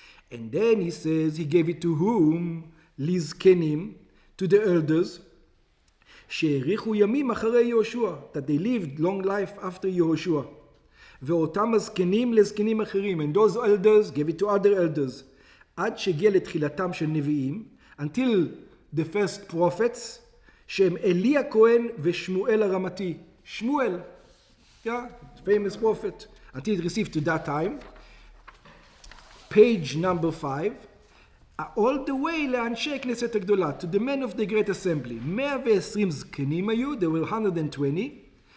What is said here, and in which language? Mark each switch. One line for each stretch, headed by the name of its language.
English: And then he says, he gave it to whom? Lizkenim, to the elders.
Hebrew: שהאריכו ימים אחרי יהושע,
English: that they lived long life after Yehoshua.
Hebrew: ואותם הזקנים לזקנים אחרים,
English: and those elders gave it to other elders.
Hebrew: עד שהגיע לתחילתם של נביאים,
English: until the first prophets,
Hebrew: שהם אלי הכהן ושמואל הרמתי.
English: Shmuel, yeah, famous prophet, until it received to that time. Page number 5, all the way
Hebrew: לאנשי כנסת הגדולה,
English: to the men of the great assembly. 120
Hebrew: זקנים היו,
English: there were 120.